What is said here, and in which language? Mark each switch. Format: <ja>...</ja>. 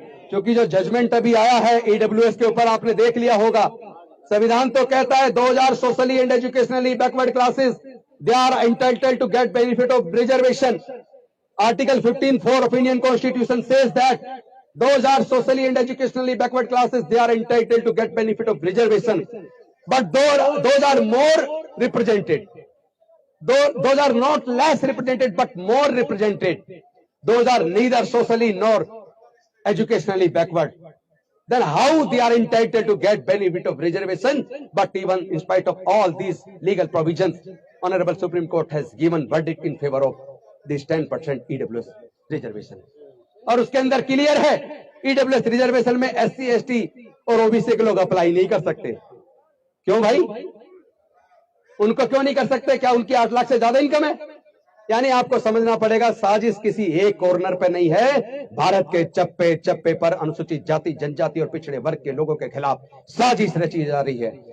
<hi>क्योंकि जो जजमेंट अभी आया है ईडब्ल्यूएस के ऊपर, आपने देख लिया होगा, संविधान तो कहता है 2000 socially and educationally backward classes दे are entitled to get benefit of reservation.</hi> <en>Article 15(4) of Indian constitution says that 2000 socially and educationally backward classes they are entitled to get benefit of reservation. but those are more represented. Those are not less represented, but more represented. Those are neither socially nor educationally backward. Then how they are entitled to get benefit of reservation? But even in spite of all these legal provisions, Honorable Supreme Court has given verdict in favor of this 10% EWS reservation.</en> <hi>और उसके अंदर clear है EWS reservation में SC, ST और OBC के लोग apply नहीं कर सकते। क्यों भाई? उनको क्यों नहीं कर सकते? क्या उनकी 8 लाख से ज्यादा इनकम है? यानी आपको समझना पड़ेगा, साजिश किसी एक कॉर्नर पे नहीं है, भारत के चप्पे चप्पे पर अनुसूचित जाति, जनजाति और पिछड़े वर्ग के लोगों के खिलाफ साजिश रची जा रही है।</hi>